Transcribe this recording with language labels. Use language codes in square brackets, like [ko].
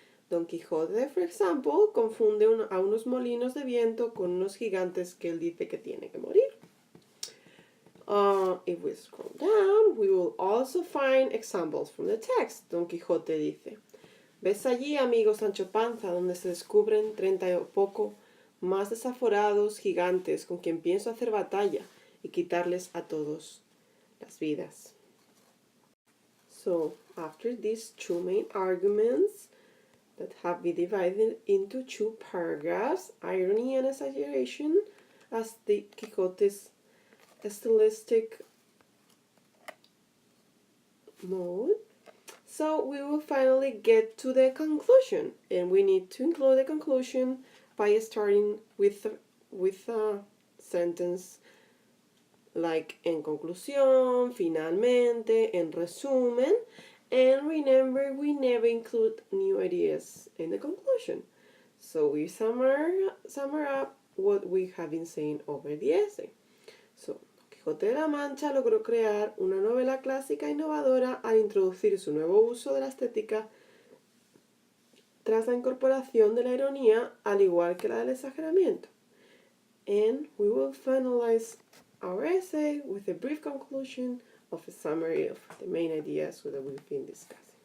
[es] Don Quijote, [en] for example, [es] confunde a unos molinos de viento con unos gigantes que él dice que tiene que morir. [en] If we scroll down, we will also find examples from the text. [es] Don Quijote dice, ¿ves allí, amigo Sancho Panza, donde se descubren 30 o poco más desaforados gigantes con quien pienso hacer batalla y quitarles a todos las vidas? [en] So, after these two main arguments that have been divided into two paragraphs, irony and exaggeration, as the Quixote's stylistic mode. So we will finally get to the conclusion, and we need to include the conclusion by starting with a sentence like [es] en conclusión, finalmente, en resumen, [en] and remember we never include new ideas in the conclusion. So we sum up what we have been saying over the essay. [es] So, Quijote de la Mancha logró crear una novela clásica innovadora al introducir su nuevo uso de la estética tras la incorporación de la ironía, al igual que la del exageramiento. [en] And we will finalize our essay with a brief conclusion of a summary of the main ideas that we've been discussing.